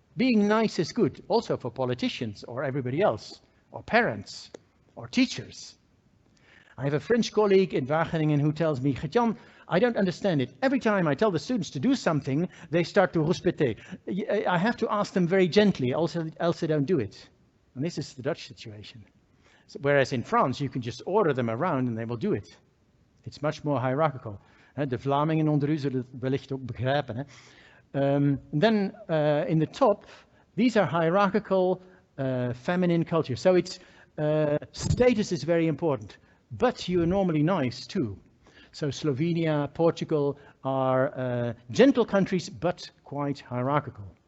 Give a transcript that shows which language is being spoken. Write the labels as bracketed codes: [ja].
[en] Being nice is good, also for politicians or everybody else, or parents, or teachers. I have a French colleague in Wageningen who tells me, Gert Jan, I don't understand it. Every time I tell the students to do something, they start to rouspéter. I have to ask them very gently, else they don't do it. And this is the Dutch situation. So, whereas in France, you can just order them around and they will do it. It's much more hierarchical. [nl] De Vlamingen onder u zullen het wellicht ook begrijpen. [en] Then in the top, these are hierarchical feminine culture. So it's status is very important, but you're normally nice too. So Slovenia, Portugal are gentle countries, but quite hierarchical.